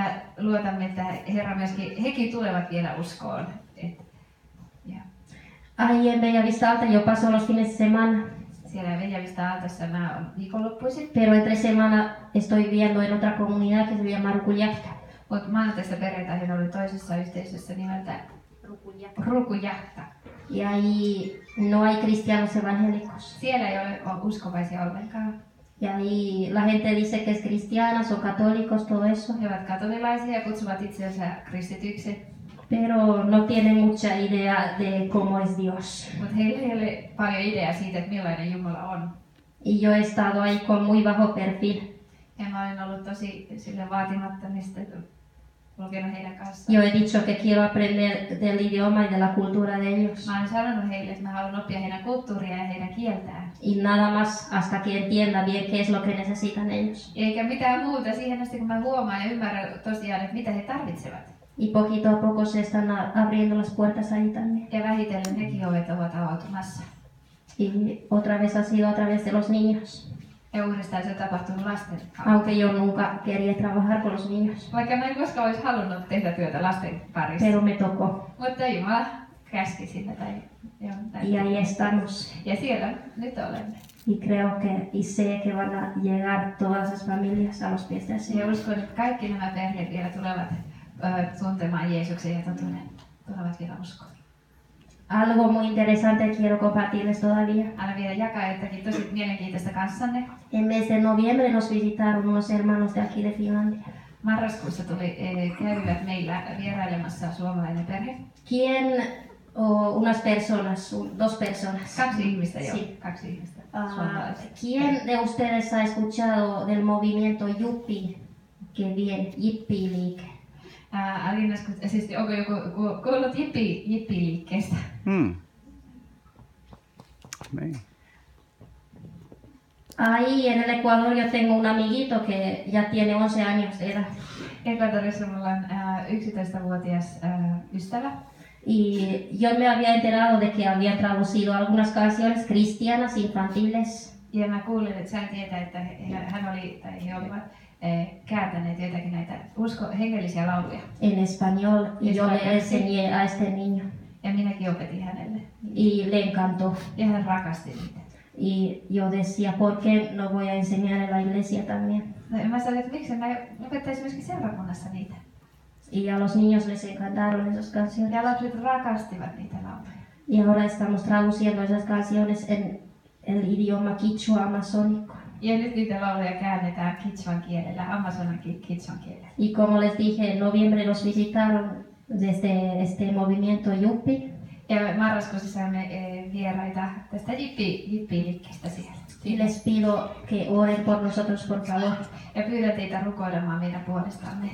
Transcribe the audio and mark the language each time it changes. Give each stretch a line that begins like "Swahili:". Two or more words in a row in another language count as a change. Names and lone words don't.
Finnish: Ja luotamme, että Herra myöskin, hekin tulevat vielä uskoon.
Spanish: Ahí en Bellavista Alta yo paso los fines de semana,
Finnish: Siellä Bellavista Aaltossa mä oon viikonloppuisin.
Spanish: pero entre semana estoy viviendo en otra comunidad que se llama Rucuyacta.
Finnish: Mutta maanantaista perjantaihin oli toisessa yhteisössä nimeltä Rukujahta.
Spanish: Y ahí no hay cristianos evangélicos.
Finnish: Siellä ei ole uskovaisia ollenkaan.
Spanish: Y ahí la gente dice que es cristiana, son católicos, todo eso,
Finnish: He ovat katolilaisia ja kutsuvat itseänsä kristityiksi,
Spanish: pero no tienen mucha idea de cómo es Dios.
Finnish: mutta heillä ei ole paljon ideaa siitä, että millainen Jumala on.
Spanish: Y yo he estado ahí con muy bajo perfil.
Finnish: Ja mä olen ollut tosi sille vaatimattomista lukenut heidän kanssaan.
Spanish: Yo he dicho que quiero aprender del idioma y de la cultura de ellos.
Finnish: Mä olen sanonut heille, että mä haluan oppia heidän kulttuuria ja heidän kieltään.
Spanish: Y nada más hasta que entienda bien qué es lo que necesitan ellos.
Finnish: Eikä mitään muuta siihen asti, kun mä huomaan ja ymmärrän tosiaan, että mitä he tarvitsevat.
Spanish: Y poquito a poco se están abriendo las puertas ahí también.
Finnish: Ja vähitellen nekin ovet ovat avautumassa.
Spanish: Y otra vez ha sido a través de los niños.
Finnish: Ja uudestaan se on tapahtunut lasten kautta.
Spanish: Aunque yo nunca quería trabajar con los niños.
Finnish: Vaikka mä en koskaan olisi halunnut tehdä työtä lasten parissa.
Spanish: Pero me tocó.
Finnish: Mutta Jumala käski sinne
Spanish: Y ahí estamos.
Finnish: Ja siellä nyt olemme.
Spanish: Y creo que y sé que van a llegar todas las familias a los pies del
Finnish: Ja
Spanish: Señor.
Finnish: uskon, että kaikki nämä perheet vielä tulevat tuntemaan Jeesuksen ja totuuden. Tulevat vielä uskoon.
Spanish: Algo muy interesante quiero compartirles todavía.
Finnish: Anna vielä jakaa jotakin tosi mielenkiintoista kanssanne.
Spanish: En mes de noviembre nos visitaron unos hermanos de aquí de Finlandia.
Finnish: Marraskuussa kävivät meillä vierailemassa suomalainen perhe.
Spanish: ¿Quién o unas personas, dos personas?
Finnish: 2 ihmistä jo.
Spanish: Sí.
Finnish: 2 ihmistä. Ah, Suomalaiset.
Spanish: ¿Quién de ustedes ha escuchado del movimiento Yupi que viene,
Finnish: Jippi-liike? Siis onko joku kuullut Jippi-liikkeestä? Niin.
Spanish: Ahí en el Ecuador yo tengo un amiguito que ya tiene 11 años de edad.
Finnish: Ecuadorissa mulla on 11-vuotias ystävä.
Spanish: Y yo me había enterado de que habían traducido algunas canciones cristianas infantiles
Finnish: Ja mä kuulin, että sain tietää, että hän oli, tai he olivat kääntäneet joitakin näitä hengellisiä lauluja.
Spanish: en español y yo le enseñé a este niño
Finnish: Ja minäkin opetin hänelle.
Spanish: y le encantó.
Finnish: Ja hän rakasti niitä.
Spanish: Y yo decía, ¿por qué no voy a enseñar en la iglesia también?
Finnish: No, mä sanoin, että miksi mä opettaisin myöskin seurakunnassa niitä.
Spanish: Y a los niños les encantaron esas canciones.
Finnish: Ja lapset rakastivat niitä lauluja.
Spanish: Y ahora estamos traduciendo esas canciones en el idioma quichua amazónico.
Finnish: Ja nyt niitä lauluja käännetään Kichwan kielellä, Amazonan Kichwan kielellä.
Spanish: Y como les dije, en noviembre nos visitaron desde este movimiento Yupi.
Finnish: Ja marraskuussa saimme vieraita tästä Jippi-liikkeestä siellä.
Spanish: Y les pido que oren por nosotros, por favor,
Finnish: Ja pyydän teitä rukoilemaan meidän puolestamme.